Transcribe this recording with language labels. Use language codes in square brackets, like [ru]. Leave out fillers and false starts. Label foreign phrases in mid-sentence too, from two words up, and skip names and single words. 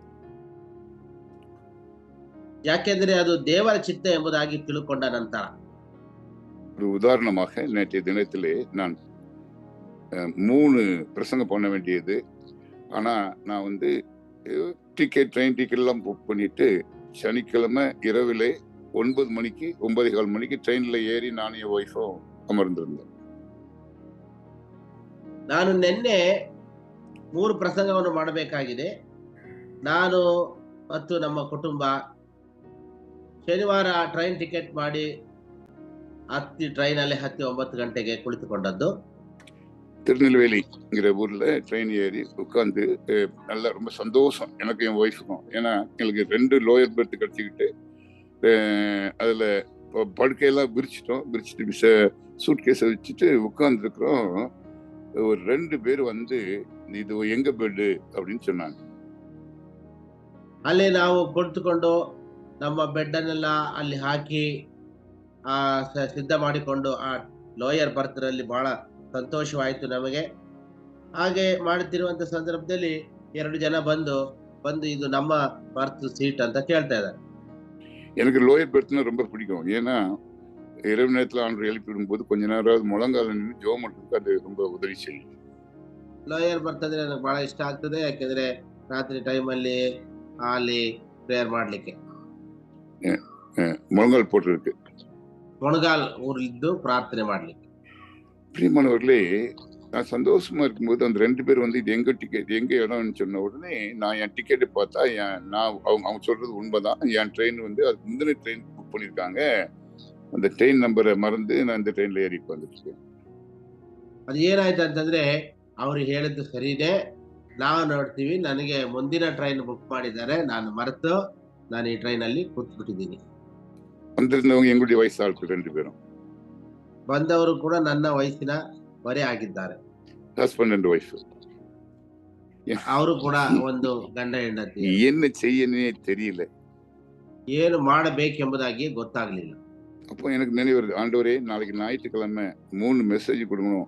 [kn] ಯಾಕೆಂದ್ರೆ ಅದು ದೇವರ ಚಿತ್ತ ಎಂಬುದಾಗಿ ತಿಳ್ಕೊಂಡ ನಂತರ. [ta] ஒரு உதாரணமாக நேற்றைய தினத்திலே நான் 3 பிரசங்கம் பண்ண வேண்டியது. ஆனா நான் வந்து [en] train ticket [ta] எல்லாம் புக் பண்ணிட்டு சனிக்கிழமை இரவிலே 9:30 மணிக்கு ட்ரெயின்ல ஏறி ನಾನು என் ஒய்ஃபும் ಅಮರ್ந்திருந்தோம். [kn] ನಾನು ನಿನ್ನೆ 3 ಪ್ರಸಂಗವನ್ನು ಮಾಡಬೇಕಾಗಿದೆ. ನಾನು ಮತ್ತು ನಮ್ಮ ಕುಟುಂಬ ಶನಿವಾರ [en] train ticket [kn] ಮಾಡಿ ಟ್ರೈನಲ್ಲಿ ಹತ್ತಿ 9 ಗಂಟೆಗೆ ಕುಳಿತುಕೊಂಡದ್ದು. [ta] திருநெல்வேலிங்கிற ஊர்ல ட்ரெயின் ஏறி உட்காந்து நல்லா ரொம்ப சந்தோஷம் எனக்கு என் ஒய்ஃபுக்கும். ஏன்னா எங்களுக்கு 2 [en] lower berth [ta] கிடைச்சிக்கிட்டு அதுல படுக்கையெல்லாம் விரிச்சிட்டு சூட் கேஸை வச்சுட்டு உட்கார்ந்துருக்கிறோம். ஒரு 2 பேர் வந்து இது எங்க பெட் அப்படின்னு சொன்னாங்க. [kn] ಅಲ್ಲಿ ನಾವು ಕುಳಿತುಕೊಂಡು ನಮ್ಮ ಬೆಡ್ ಅನ್ನೆಲ್ಲ ಅಲ್ಲಿ ಹಾಕಿ ಸಿದ್ಧ ಮಾಡಿಕೊಂಡು ಆ [en] lower berth [kn] ರಲ್ಲಿ ಬಹಳ ಸಂತೋಷವಾಯಿತು ನಮಗೆ. ಹಾಗೆ ಮಾಡುತ್ತಿರುವಂತ ಸಂದರ್ಭದಲ್ಲಿ 2 ಜನ ಬಂದು ಇದು ನಮ್ಮ [en] berth seat [kn] ಅಂತ ಕೇಳ್ತಾ ಇದ್ದಾರೆ. [ta] எனக்கு [en] lower berth-na [ta] ரொம்ப பிடிக்கும். ஏன்னா இரவு நேரத்துல ஆண்டு எழுப்பி விடும்போது கொஞ்ச நேரம் முழங்கால நின்று ஜெபம் பண்றதுக்கு அது ரொம்ப உதவி செய்யும். [en] lower berth [kn] ಅಂದ್ರೆ ನನಗೆ ಬಹಳ ಇಷ್ಟ ಆಗ್ತದೆ. ಯಾಕೆಂದ್ರೆ ರಾತ್ರಿ ಟೈಮ್ ಅಲ್ಲಿ ಪ್ರೇಯರ್ ಮಾಡ್ಲಿಕ್ಕೆ [ta] முழங்கால் போட்டிருக்கு. [kn] ಮೊಣಗಾಲ್ ಊರಿದ್ದು ಪ್ರಾರ್ಥನೆ ಮಾಡ್ಲಿಕ್ಕೆ. [ta] பிரியமானவர்களே, நான் சந்தோஷமா இருக்கும்போது அந்த 2 பேர் வந்து இது எங்க இடம்னு சொன்ன உடனே நான் என் டிக்கெட்டை பார்த்தா அவங்க சொல்றது உண்மைதான். என் ட்ரெயின் வந்து அதுக்கு முந்தின [en] train book [ta] பண்ணியிருக்காங்க. அந்த [en] train number-ai [ta] மறந்து நான் இந்த ட்ரெயின்ல ஏறி உட்காந்துருக்கேன். [kn] ಅದು ಏನಾಯ್ತು ಅಂತಂದ್ರೆ ಅವ್ರು ಹೇಳಿದ್ದು ಸರಿನೇ. ನಾವು ನೋಡ್ತೀವಿ ನನಗೆ ಮುಂದಿನ [en] train book [kn] ಮಾಡಿದ್ದಾರೆ, ನಾನು ಮರೆತು ನಾನು ಈ ಟ್ರೈನ್ ಅಲ್ಲಿ ಕೂತ್ಬಿಟ್ಟಿದ್ದೀನಿ. [ta] வந்திருந்தவங்க எங்களுடைய வயசு ஆட்கள் 2 பேரும். [kn] ಬಂದವರು ಕೂಡ ನನ್ನ ವಯಸ್ಸಿನ ವರೆ ಆಗಿದ್ದಾರೆ. [en] husband and wife. [kn] ಅವರು ಕೂಡ ಒಂದು ಗಂಡ ಹೆಂಡತಿ. [ta] என்ன செய்யனே தெரியல. [kn] ಏನು ಮಾಡಬೇಕೆಂಬುದಾಗಿ ಗೊತ್ತಾಗ್ಲಿಲ್ಲ. [ta] அப்போ எனக்கு நினைவு வருது, ஆண்டவரே நாளைக்கு ஞாயிற்றுக்கிழமை 3 மெசேஜ் கொடுக்கணும்.